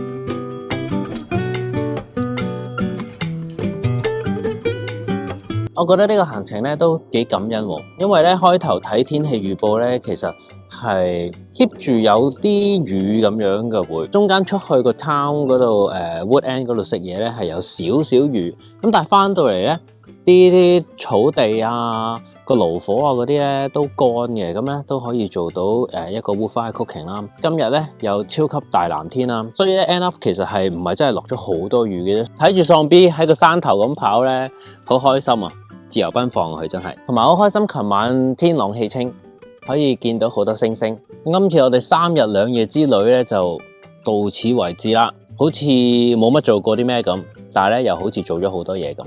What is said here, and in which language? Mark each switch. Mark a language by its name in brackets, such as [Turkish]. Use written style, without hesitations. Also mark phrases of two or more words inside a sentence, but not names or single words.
[Cantonese] 我覺得呢個行程咧都幾感恩喎，因為咧開頭睇天氣預報咧，其實係 keep 住有啲雨咁樣嘅會，中間出去個 town 嗰度Wood End 嗰度食嘢咧係有少少雨，咁但係翻到嚟咧啲草地啊，嗰個爐火啊嗰啲咧都乾嘅，咁咧都可以做到一個 [English] wood fire cooking [Cantonese] 啦。今日咧又超級大藍天啦，所以咧 [English] end up [Cantonese] 其實係唔係真係落咗好多雨嘅啫。睇住喪 B 喺個山頭咁跑咧，好開心啊！自由奔放佢真係，同埋好開心。琴晚天朗氣清，可以見到好多星星。今次我哋3日2夜之旅咧就到此為止啦，好似冇乜做過啲咩咁，但係咧又好似做咗好多嘢咁。